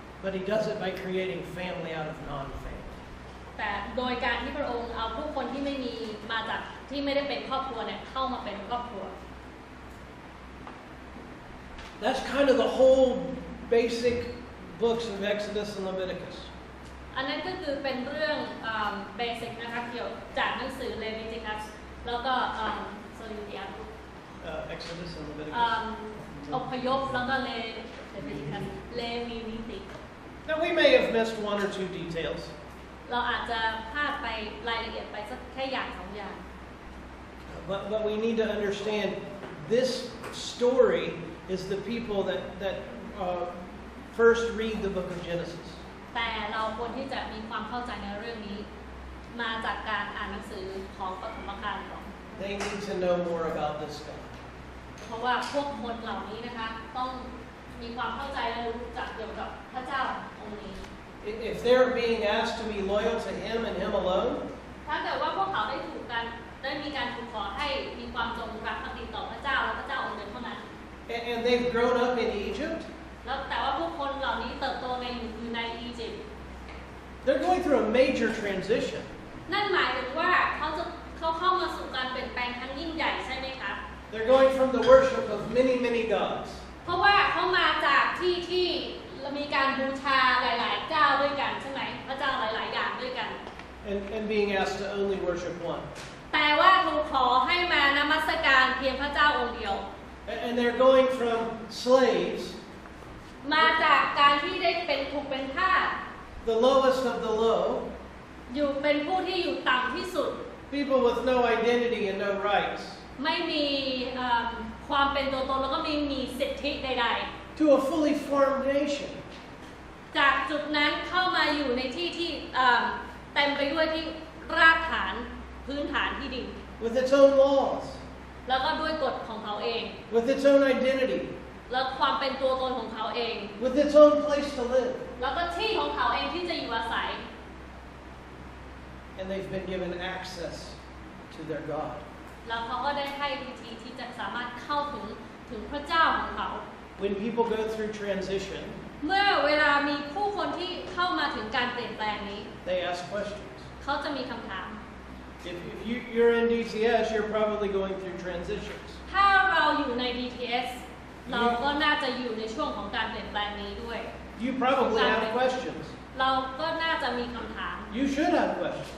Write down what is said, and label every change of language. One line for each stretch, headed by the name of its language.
English: But he does it by creating family out of non-family.
Thai: แต่โดยการที่พระองค์เอาผู้คนที่ไม่มีมาจากที่ไม่ได้เป็นครอบครัวเนี่ยเข้ามาเป็นครอบครัว
English: That's kind of the whole basic books of Exodus and Leviticus.
Thai: อันนั้นก็คือเป็นเรื่องเบสิกนะคะเกี่ยวจากหนังสือเลวิติคัสแล้วก็โซลิเดีย
English: Exodus and Leviticus.
Thai: อพยพแล้วก็เลวิติคัสเลวีนิติ
English: Now we may have missed one or two details.
Thai: เราอาจจะพลาดไปรายละเอียดไปสักแค่อย่างสองอย่าง
English: But we need to understand this story is the people that first read the book of Genesis.
Thai: แต่เราควรที่จะมีความเข้าใจในเรื่องนี้มาจากการอ่านหนังสือของปฐมกาลก่อน
English: They need to know more about this God.
Thai: เพราะว่าพวกคนเหล่านี้นะคะต้องมีความเข้าใจและรู้จักเกี่ยวกับพระเจ้าองค์นี้
English: If they're being asked to be loyal to Him and Him alone,
Thai: ถ้าเกิดว่าพวกเขาได้มีการถูกขอให้มีความจงรักภักดีต่อพระเจ้าและพระเจ้าองค์เดียวเท่านั้น
English: and they've grown up in Egypt,
Thai: แล้วแต่ว่าพวกคนเหล่านี้เติบโตอยู่ในอียิปต์
English: they're going through a major transition.
Thai: นั่นหมายถึงว่าเขาเข้ามาสู่การเปลี่ยนแปลงครั้งยิ่งใหญ่ใช่ไหมคะ
English: They're going from the worship of many gods
Thai: เพราะว่าเขามาจากที่มีการบูชาหลายๆเจ้าด้วยกันใช่ไหมพระเจ้าหลายๆอย่างด้วยกัน
English: and being asked to only worship one.
Thai: แต่ว่าถูกขอให้มานมัสการเพียงพระเจ้าองค์เดียว
English: And they're going from slaves,
Thai: มาจากการที่ได้ถูกเป็นทาส
English: the lowest of the low,
Thai: อยู่เป็นผู้ที่อยู่ต่ำที่สุด
English: people with no identity and no rights,
Thai: ไม่มีความเป็นตัวตนแล้วก็ไม่มีสิทธิใด
English: to a fully formed nation.
Thai: ๆจากจุดนั้นเข้ามาอยู่ในที่ที่เต็มไปด้วยที่รากฐานพื้นฐานที่ดี
English: With its own laws,
Thai: แล้วก็ด้วยกฎของเขาเอง
English: with its own identity,
Thai: แล้วความเป็นตัวตนของเขาเอง
English: with its own place to live.
Thai: แล้วก็ที่ของเขาเองที่จะอยู่อาศัย
English: And they've been given access to their God.
Thai: แล้วเขาก็ได้ให้วิธีที่จะสามารถเข้าถึงพระเจ้าของเขา
English: When people go through transition,
Thai: เมื่อเวลามีผู้คนที่เข้ามาถึงการเปลี่ยนแปลงนี้
English: they ask questions.
Thai: เขาจะมีคำถาม
English: If you're in DTS, you're probably going through transitions.
Thai: ถ้าเราอยู่ใน DTS เราก็น่าจะอยู่ในช่วงของการเปลี่ยนแปลงนี้ด้วย
English: You probably have questions.
Thai: เราก็น่าจะมีคำถาม
English: You should have questions.